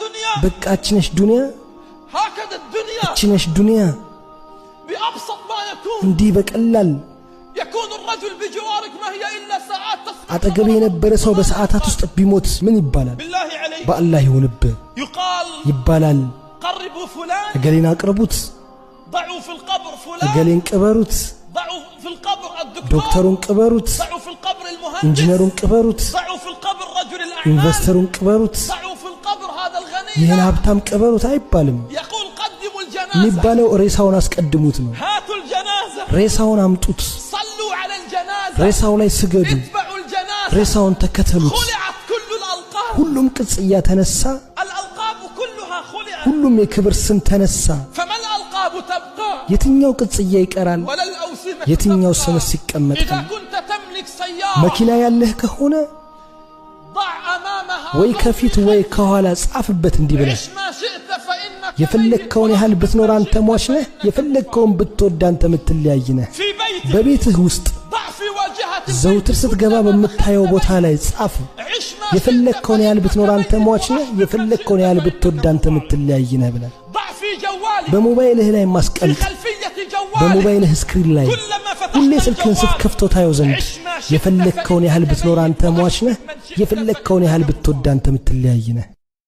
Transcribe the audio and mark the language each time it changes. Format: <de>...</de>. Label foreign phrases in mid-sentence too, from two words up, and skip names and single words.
<am>በቃችነሽ ዱንያ</am> <ar>هكذا الدنيا</ar> <am>ችነሽ ዱንያ</am> <ar>بأبسط ما يكون</ar> <am>እንዲህ በቀላል</am> <ar>يكون الرجل بجوارك ما هي إلا ساعات تصبح</ar> <am>አጠገቤ የነበረ ሰው በሰዓታት ውስጥ ቢሞት ምን ይባላል</am> <ar>بالله عليك</ar> <am>በአላህ ይሁንብህ</am> <ar>يقال</ar> <am>ይባላል</am> <ar>قربوا فلان</ar> <am>እገሌን አቅርቡት</am> <ar>ضعوا في القبر فلان</ar> <am>እገሌን ቅበሩት</am> <ar>ضعوا في القبر الدكتور</ar> <am>ዶክተሩን ቅበሩት</am> <ar>ضعوا في القبر المهندس</ar> <am>ኢንጂነሩን ቅበሩት</am> <ar>ضعوا في القبر رجل الأعمال</ar> <am>ኢንቨስተሩን ቅበሩት</am> <ar>ضعوا في القبر هذا الغني</ar> <am>ይሄን ሀብታም ቅበሩት አይባልም</am> <ar>يقول قدموا الجنازة</ar> <am>የሚባለው ሬሳውን አስቀድሙት ነው</am> <ar>هاتوا الجنازة</ar> <am>ሬሳውን አምጡት</am> <ar>صلوا على الجنازة</ar> <am>ሬሳው ላይ ስገዱ</am> <ar>اتبعوا الجنازة</ar> <am>ሬሳውን ተከተሉት</am> <ar>خلعت كل الألقاب</ar> <am>ሁሉም ቅጽያ ተነሳ</am> <ar>الألقاب كلها خلعت</ar> <am>ሁሉም የክብር ስም ተነሳ</am> <ar>فما الألقاب تبقى</ar> <am>የትኛው ቅጽያ ይቀራል</am> <ar>ولا الأوسمة</ar> <am>የትኛው</am> <ar>تبقى</ar> <am>ስምስ ይቀመጣል</am> <ar>إذا كنت تملك سيارة</ar> <am>መኪና ያለህ ከሆነ</am> <ar>ضع أمامها</ar> <am>ወይ ከፊት ወይ ከኋላ ጻፍበት እንዲህ ብለህ</am> <ar>عش ما شئت فإنك</ar> <am>የፈለግከውን ያህል ብትኖር አንተ ሟች ነህ የፈለግከውን ብትወድ አንተ የምትለያይ ነህ</am> <ar>في بيتك</ar> <am>በቤትህ ውስጥ</am> <ar>ضع في واجهة</ar> <am>ዘውትር ስትገባ በምታየው ቦታ ላይ ጻፍ</am> <ar>عش ما</ar> <am>የፈለግከውን ያህል ብትኖር አንተ ሟች ነህ የፈለግከውን ያህል ብትወድ አንተ የምትለያይ ነህ ብለህ</am> <ar>ضع في جوالك</ar> <am>በሞባይልህ ላይ</am> <ar>في</ar> <am>ማስቀመጥ</am> <ar>خلفية جوالك</ar> <am>በሞባይልህ ስክሪን ላይ</am> <ar>كلما</ar> <am>ሁሌ</am> <ar>فتحت</ar> <am>ስልክህን</am> <ar>الجوال</ar> <am>ስትከፍተው ታየው ዘንድ</am> <ar>عش ما شئت</ar> <am>የፈለግከውን ያህል ብትኖር አንተ ሟች ነህ</am> <ar>من شئت</ar> <am>የፈለግከውን ያህል ብትወድ አንተ የምትለያይ ነህ</am>